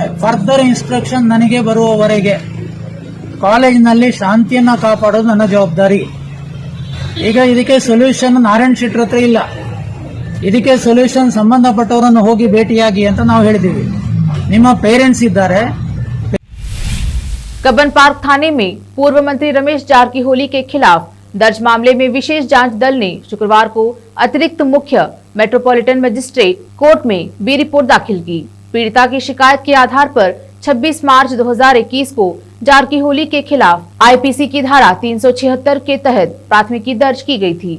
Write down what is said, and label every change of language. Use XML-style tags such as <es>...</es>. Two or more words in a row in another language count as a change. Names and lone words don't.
<en>further instruction</en> <kn>ನನಗೆ ಬರುವವರೆಗೆ ಕಾಲೇಜಿನಲ್ಲಿ ಶಾಂತಿಯನ್ನು ಕಾಪಾಡೋದು ನನ್ನ ಜವಾಬ್ದಾರಿ. ಈಗ ಇದಕ್ಕೆ ಸೊಲ್ಯೂಷನ್ ನಾರಾಯಣ್ ಶೆಟ್ಟರ್ ಹತ್ರ ಇಲ್ಲ. ಇದಕ್ಕೆ ಸೊಲ್ಯೂಷನ್ ಸಂಬಂಧಪಟ್ಟವರನ್ನು ಹೋಗಿ ಭೇಟಿಯಾಗಿ ಅಂತ ನಾವು ಹೇಳಿದ್ದೀವಿ. ನಿಮ್ಮ ಪೇರೆಂಟ್ಸ್ ಇದ್ದಾರೆ.</kn> <hi>कब्बन पार्क थाने में पूर्व मंत्री रमेश जारकीहोली के खिलाफ दर्ज मामले में विशेष जांच दल ने शुक्रवार को अतिरिक्त मुख्य मेट्रोपॉलिटन मजिस्ट्रेट कोर्ट में बी रिपोर्ट दाखिल की। पीड़िता की शिकायत के आधार पर 26 मार्च 2021 को जारकीहोली के खिलाफ आईपीसी की धारा 376 के तहत प्राथमिकी दर्ज की गई थी।</hi>